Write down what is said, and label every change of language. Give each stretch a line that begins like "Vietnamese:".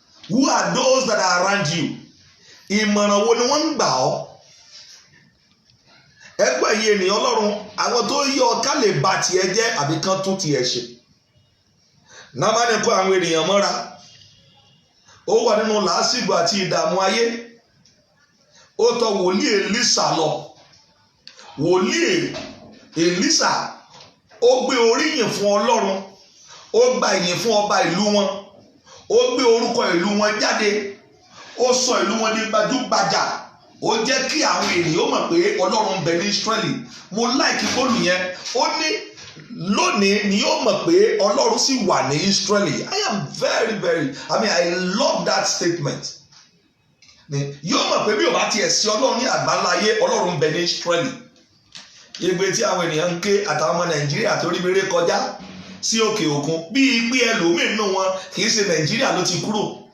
English: Who are those that are around you?
Yoruba: Ìmọ̀ràn wo ni wọ́n ń gbà ọ́? Ẹgbẹ́ yìí ènìyàn Ọlọ́run àwọn tó yí ọ ká lè ba tiẹ̀ jẹ́ àbí kán tún tiẹ̀ ṣe. Námánì kó àwọn ènìyàn mọ́ra ó wà nínú làásìgbò àti ìdààmú ayé ó tọ̀ wòlíì Èlísà lọ wòlíì Èlísà ó gbé oríyìn fún Ọlọ́run ó gba ìyìn fún ọba ìlú wọn ó gbé orúkọ ìlú wọn jáde ó sọ ìlú wọn ní gbajúgbajà ó jẹ́ kí àwọn ènìyàn mọ̀ pé Ọlọ́run ń bẹ ní Ísírẹ́lì mo láìkí bọ́ọ̀lù yẹn ó ní lónìí ni yóò mọ̀ pé Ọlọ́run sì wà ní Ísírẹ́lì.
English: I am I love that statement.
Yoruba: Yóò mọ̀ pé bí o bá tiẹ̀ sí Ọlọ́run ní àgbáláyé Ọlọ́run ń bẹ ní Ísírẹ́lì. Igbe tí àwọn ènìyàn ń ké àtàwọn ọmọ Nàìjíríà tó rí bèrè kọjá sí òkè òkun bíi pé ẹlòmíín nínú wọn kì í ṣe Nàìjíríà ló ti kúrò.